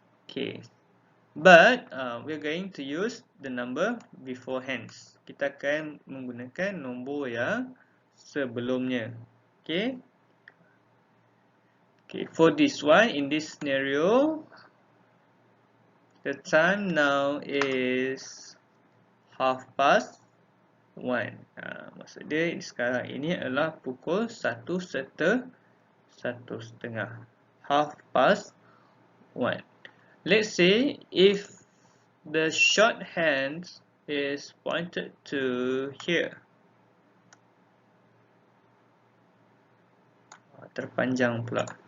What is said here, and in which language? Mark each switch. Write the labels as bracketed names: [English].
[English] Okay, but we're going to use the number beforehand. [Malay] Kita akan menggunakan nombor yang sebelumnya. Okay. [English] Okay, for this one, in this scenario, the time now is 1:30. [Malay] Maksud dia sekarang ini adalah pukul 1:30. 1:30. [English] Let's say if the shorthand is pointed to here. [Malay] Terpanjang pula.